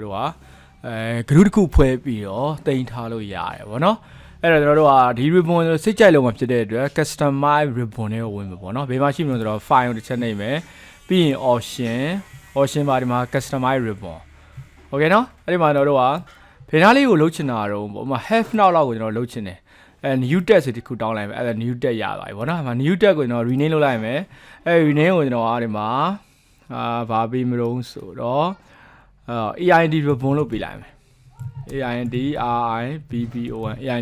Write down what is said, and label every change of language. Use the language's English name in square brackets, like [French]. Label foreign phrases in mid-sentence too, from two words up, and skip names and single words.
[Burmese] တို့ကgroup တစ်ခုဖွဲ့ပြီးတော့တင်ထားလို့ရတယ်ပေါ့နော်အဲ့တော့ကျွန်တော်တို့ကဒီ ribbon စိတ်ကြိုက်လုံးမှာဖြစ်တဲ့အတွက် [English] customize ribbon [Burmese] တွေကိုဝင်မှာပေါ့နော်ဘယ်မှာရှိမလို့ဆိုတော့ file တစ်ချက်နှိပ်မယ်ပြီးရင် option ပါဒီမှာ [English] customize ribbon [Burmese] โอเคနော်အဲ့ဒီမှာကျွန်တော်တို့ကဘယ်နားလေးကိုလှုပ်ချင်တာတော့ပေါ့ဥပမာ [English] half now [Burmese] လောက်ကိုကျွန်တော်လှုပ်ချင်တယ် [English] new tab [Burmese] ဆိုဒီခုတောင်းလိုက်မယ်အဲ့ဒါ [English] new tab [Burmese] ရသွားပြီဗောနော်။ [English] new tab [Burmese] ကိုကျွန်တော် rename လုပ်လိုက်မယ်။ အဲ့ rename ကိုကျွန်တော်ဒီမှာဘာပေးမလို့ဆိုတော့AID ribbon လို့ပေးလိုက်မယ်။ AID RIBBON AID